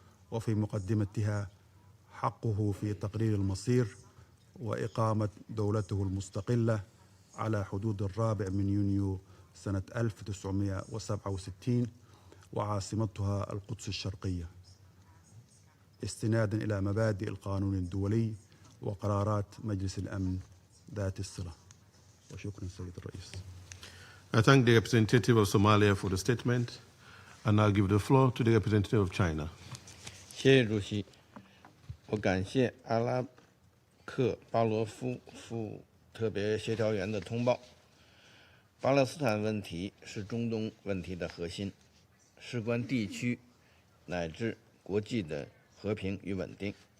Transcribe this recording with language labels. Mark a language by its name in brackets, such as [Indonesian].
[Arabic] وفي مقدمتها حقه في تقرير المصير وإقامة دولته المستقلة على حدود 4 يونيو سنة 1967 وعاصمتها القدس الشرقية، استنادا إلى مبادئ القانون الدولي وقرارات مجلس الأمن ذات الصلة. وشكرا سيد الرئيس. [English] I thank the representative of Somalia for the statement, and I'll give the floor to the representative of China. [Chinese] 谢谢主席，我感谢阿拉克巴罗夫副特别协调员的通报。巴勒斯坦问题是中东问题的核心，事关地区乃至国际的和平与稳定。